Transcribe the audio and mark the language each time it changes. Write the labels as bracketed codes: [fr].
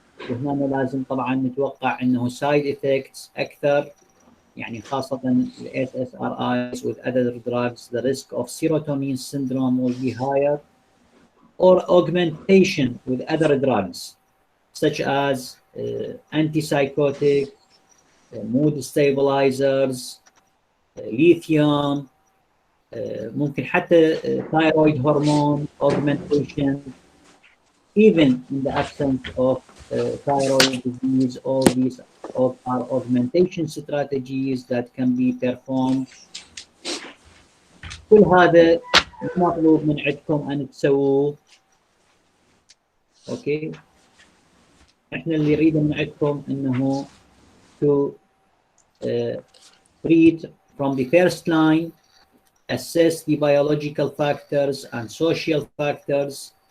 [ar] وهنا لازم طبعا نتوقع انه [en] side effects اكثر، [ar] يعني خاصة ال [en] SSRIs with other drugs, the risk of serotonin syndrome will be higher, or augmentation with other drugs such as antipsychotics, mood stabilizers, lithium, [ar] ممكن حتى [en] thyroid hormone augmentation. Even in the absence of thyroid disease, all these are augmentation strategies that can be performed. [ar] كل هذا مطلوب من عندكم أن تسووه. اوكي احنا اللي نريده من عندكم انه [en] to treat from the first line, assess the biological factors and social factors.